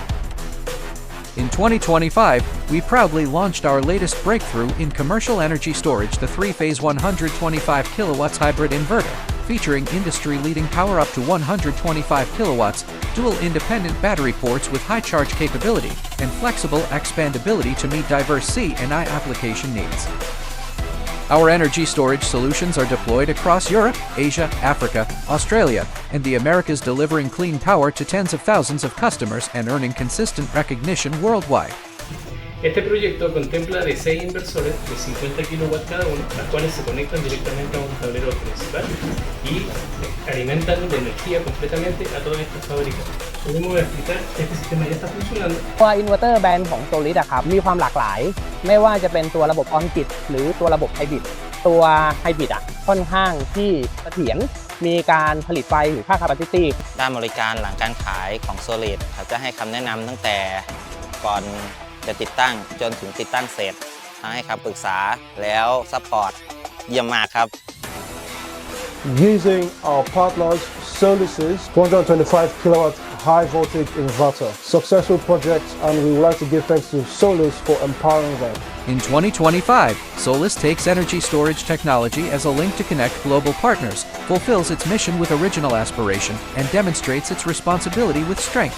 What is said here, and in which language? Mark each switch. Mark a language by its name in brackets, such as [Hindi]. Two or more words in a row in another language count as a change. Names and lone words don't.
[English] In 2025, we proudly launched our latest breakthrough in commercial energy storage, the 3-phase 125 kW hybrid inverter, featuring industry-leading power up to 125 kilowatts, dual independent battery ports with high charge capability, and flexible expandability to meet diverse C&I application needs. Our energy storage solutions are deployed across Europe, Asia, Africa, Australia, and the Americas, delivering clean power to tens of thousands of customers and earning consistent recognition worldwide. [Spanish] Este proyecto contempla de 6 inversores de 50 kW cada uno, las cuales se conectan directamente a un tablero principal y alimentan de energía completamente a todas estas fábricas. Podemos explicar que este sistema ya está funcionando. [Thai] ตัว Inverter แบรนด์ของ Solis ครับมีความหลากหลายไม่ว่าจะเป็นตัวระบบออนกิดหรือตัวระบบไฮบริดตัวไฮบริดค่อนข้างที่เสถียรมีการผลิตไฟหรือค่า capacity ด้านบริการหลังการขายของ Solis เขาจะให้คำแนะนำตั้งแต่ก่อนจะติดตั้งจนถึงติดตั้งเสร็จให้คำปรึกษาแล้วซัพพอร์ตเยี่ยมมากครับ [English] Using our partners Solis's 125 kilowatt high voltage inverter. Successful project, and we would like to give thanks to Solis for empowering them. In 2025, Solis takes energy storage technology as a link to connect global partners, fulfills its mission with original aspiration, and demonstrates its responsibility with strength.